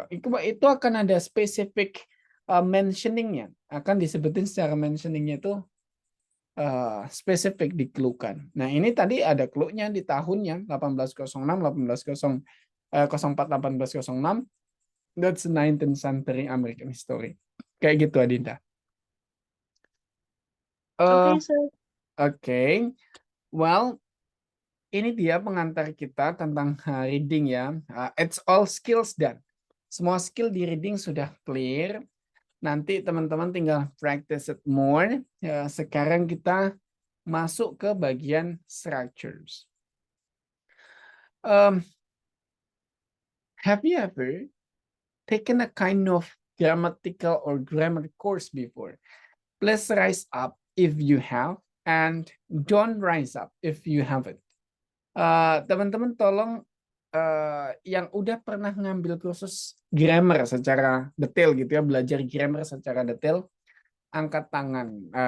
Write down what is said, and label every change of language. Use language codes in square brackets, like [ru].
[id] Itu akan ada specific mentioningnya. Akan disebutin secara mentioningnya itu spesifik dikeluhkan. Nah, ini tadi ada clue-nya di tahunnya 1806, 1804, 1806. [en] That's 19th century American history. [id] Kayak gitu, Adinda. [en] Okay, sir. Okay. [id] Well, ini dia pengantar kita tentang reading ya. [en] It's all skills done. [id] Semua skill di reading sudah clear. Nanti teman-teman tinggal [en] practice it more. [id] Ya, sekarang kita masuk ke bagian structures. [en] Have you ever taken a kind of grammatical or grammar course before? Please rise up if you have, and don't rise up if you haven't. [id] Teman-teman tolong yang udah pernah ngambil kursus grammar secara detail gitu ya, belajar grammar secara detail, angkat tangan.